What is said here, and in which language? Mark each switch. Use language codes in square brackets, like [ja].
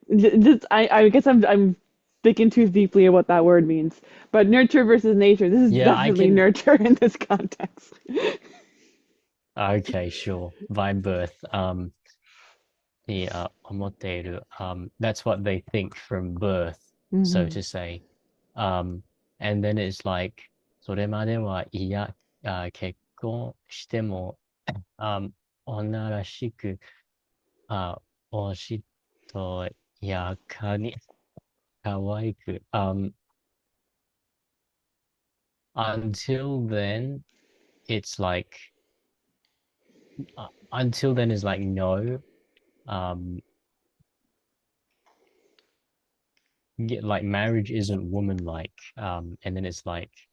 [en] Just I guess I'm thinking too deeply of what that word means. But nurture versus nature, this is Yeah, I definitely can. nurture in this context. Okay, sure. By birth. The omoteru. That's what they think from birth, so Hmm. to say. [ja] Um, and then it's like, それまではいや、結婚しても、女らしく、おしとやかに、可愛く。 [en] Until then, it's like, until then is like no. Um, like marriage isn't woman-like. And then it's like,